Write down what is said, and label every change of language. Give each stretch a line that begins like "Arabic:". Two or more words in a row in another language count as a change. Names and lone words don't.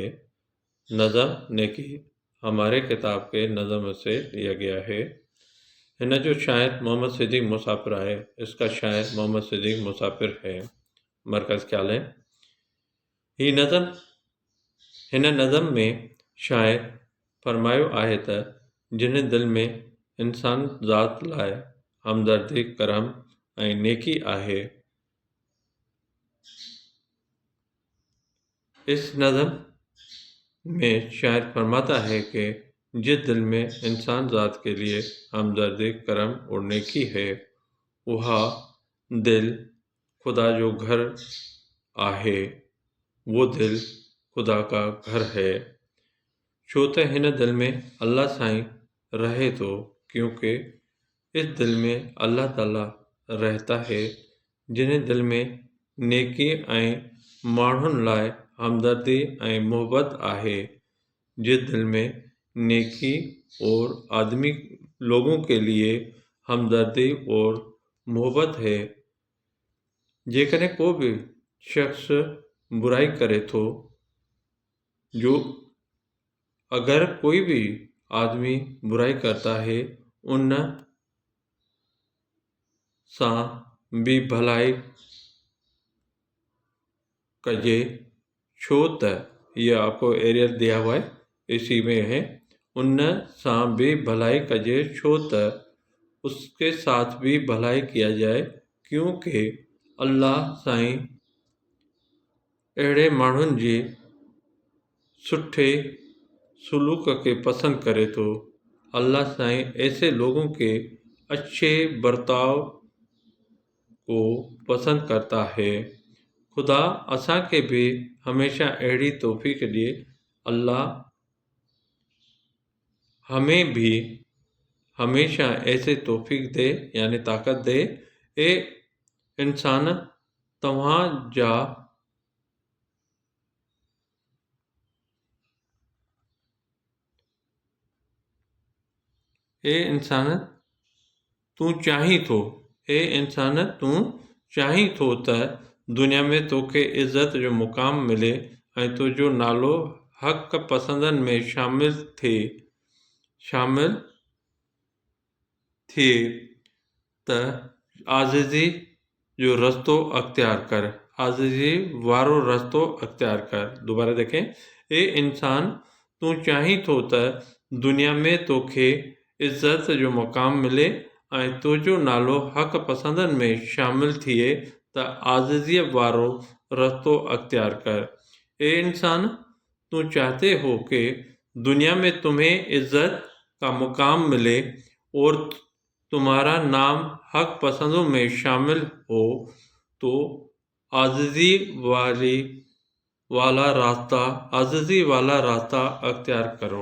Urdu: نظم نیکی ہمارے کتاب کے نظم سے لیا گیا ہے۔
Sindhi: ہن جو
Urdu: شاعر محمد صدیق مسافر ہے، اس کا شاعر محمد صدیق مسافر ہے۔ مرکز خیال ہے
Sindhi: ہن نظم میں شاعر فرمايو आहे त जिन दिल में इंसान ذات लाइ हमदर्दी करम ऐं नेकी आहे।
Urdu: اس نظم میں شاعر فرماتا ہے کہ جس دل میں انسان ذات کے لیے ہمدردی کرم اور نیکی ہے،
Sindhi: وہا دل خدا جو گھر آہے،
Urdu: وہ دل خدا کا گھر ہے۔
Sindhi: छो त हिन दिल में अल्लाह साईं रहे थो،
Urdu: کیونکہ اس دل میں اللہ تعالیٰ رہتا ہے.
Sindhi: जिन दिल में नेकी ऐं माण्हुनि लाइ हमदर्दी ऐं मोहब्बत आहे।
Urdu: جس دل میں نیکی اور آدمی لوگوں کے لیے ہمدردی اور محبت ہے.
Sindhi: जेकॾहिं को भी शख्स बुराई करे थो,
Urdu: اگر کوئی بھی آدمی برائی کرتا ہے,
Sindhi: उन सां भी भलाई कजे। छो त
Urdu: یہ آپ کو ایریل دیا ہوا ہے، اسی میں ہے.
Sindhi: उन सां भी भलाई कजे, छो त
Urdu: اس کے ساتھ بھی بھلائی کیا جائے، کیونکہ
Sindhi: अल्लाह साईं अहिड़े माण्हुनि जी सुठे सलूक के पसंद करे तो।
Urdu: اللہ سائیں ایسے لوگوں کے اچھے برتاؤ کو پسند کرتا ہے.
Sindhi: खुदा असां के भी हमेशा अहिड़ी तौफ़ीक़ ॾिए।
Urdu: اللہ ہمیں بھی ہمیشہ ایسے توفیق دے، یعنی طاقت دے.
Sindhi: ए इंसान तव्हां जा ए इंसान तूं चाहीं थो त दुनिया में तोखे इज़त जो मुक़ाम मिले ऐं तुंहिंजो नालो हक़ पसंदनि में शामिल थिए त आज़िज़ी जो रस्तो अख्तियार कर। आज़िज़ी वारो रस्तो अख्तियार कर।
Urdu: دوبارہ دیکھیں.
Sindhi: ए इंसान तूं चाहीं थो त दुनिया में तोखे इज़त जो मुक़ाम मिले ऐं तुंहिंजो नालो हक़ पसंदनि में शामिल थिए त आज़िज़ीअ वारो रस्तो अख्तियार कर।
Urdu: اے انسان تو چاہتے ہو کہ دنیا میں تمہیں عزت کا مقام ملے اور تمہارا نام حق پسندوں میں شامل ہو، تو عاجزی والا راستہ اختیار کرو.